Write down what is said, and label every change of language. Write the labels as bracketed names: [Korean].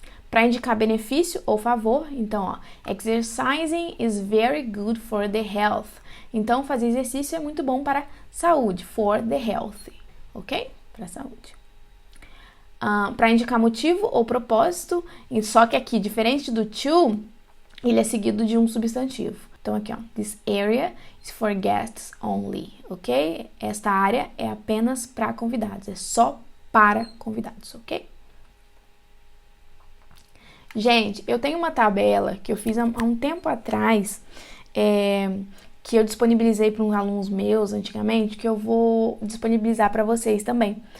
[Portuguese] Para indicar benefício ou favor, então, ó, [English] exercising is very good for the health. [Portuguese] Então, fazer exercício é muito bom para a saúde, [English] for the health, [Portuguese] ok? Para a saúde. Para indicar motivo ou propósito, só que aqui, diferente do to, ele é seguido de um substantivo. [English] Então, aqui, ó, this area is for guests only, ok? [Portuguese] Esta área é apenas para convidados, é só para convidados, ok? Gente, eu tenho uma tabela que eu fiz há um tempo atrás, que eu disponibilizei para uns alunos meus antigamente, que eu vou disponibilizar para vocês também.